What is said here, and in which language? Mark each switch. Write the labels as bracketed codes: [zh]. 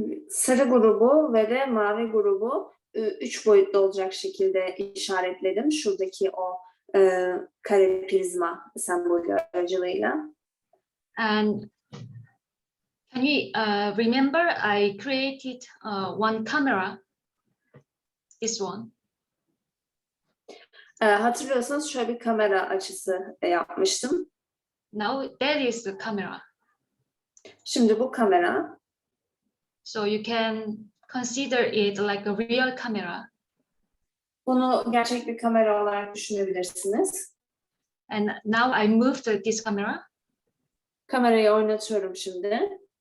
[tr] Sarı grubu ve de mavi grubu 3 boyutlu olacak şekilde işaretledim. Şuradaki o kare prizma sembolü aracılığıyla. [en] And can you remember I created one camera, this one. [tr] Hatırlıyorsanız şöyle bir kamera açısı yapmıştım. [en] Now that is the camera. [tr] Şimdi bu kamera. [en] So you can consider it like a real camera. [tr] Bunu gerçek bir kamera olarak düşünebilirsiniz. [en] And now I moved this camera [tr] Kamerayı oynatıyorum şimdi.